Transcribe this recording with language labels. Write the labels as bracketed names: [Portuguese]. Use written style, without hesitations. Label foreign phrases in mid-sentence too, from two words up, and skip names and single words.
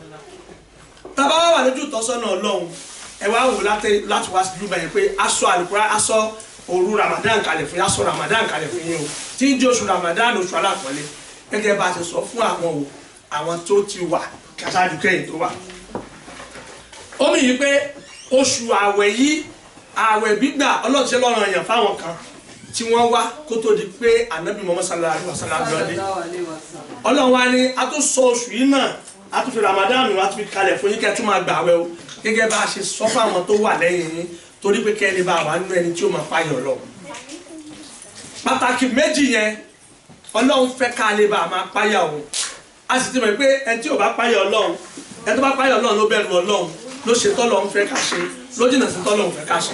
[Yoruba] Tá bá wà lójú ìtọ́sọ́nà Ọlọ́run ẹ wá wò láti wá sí júbà yẹn pé aṣọ Al-Qur'an aṣọ òru Ramadan kalẹ̀ fún yín aṣọ Ramadan kalẹ̀ fún yín o tí ń jẹ́ oṣù Ramadan oṣù alápọ̀nlé gẹ́gẹ́ bá a ti sọ fún àwọn tó ti wà kásáájú kẹ́yìn tó wà. Ó mì yí pé oṣù àwẹ̀ yìí àwẹ̀ gbígbà Ọlọ́run ṣe lọ́rùn èèyàn fáwọn kan tí wọ́n wá kó tó di pé Ànábì Muhammad [Arabic] صلى الله عليه وسلم [Yoruba] lọ́dẹ. Ọlọ́run wa ní a tó sọ oṣù yìí náà a tún fi Ramadan wa tún fi kalẹ̀ fún yín kẹ́ tún máa gbà àwẹ̀ o gẹ́gẹ́ bá a ṣe sọ fáwọn tó wà lẹ́yìn yín torí pé kẹ́ni bá wà nínú ẹni tí ó máa páyọ̀ Ọlọ́run. Pàtàkì méjì yẹn Ọlọ́run fẹ́ ká lè bá a máa páyà o a sì ti mọ̀ pé ẹni tí ò bá páyà Ọlọ́run ẹni tó bá páyà Ọlọ́run ló bẹ̀rù Ọlọ́run ló ṣe tọ́lọ́run fẹ́ ká ṣe ló jìnnà sí tọ́lọ́run fẹ́ ká ṣe.